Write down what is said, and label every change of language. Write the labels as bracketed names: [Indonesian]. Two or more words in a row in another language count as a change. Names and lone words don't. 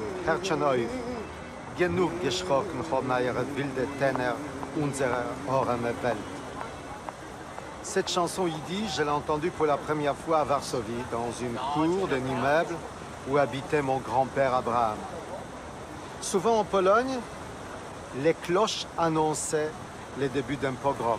[German] Hört schon auf. Genug geschrocken von eurer wilden Tenor unserer armen Welt. [French] Cette chanson yiddish, je l'ai entendue pour la première fois à Varsovie, dans une cour d'un immeuble où habitait mon grand-père Abraham. Souvent en Pologne, les cloches annonçaient le début d'un pogrom.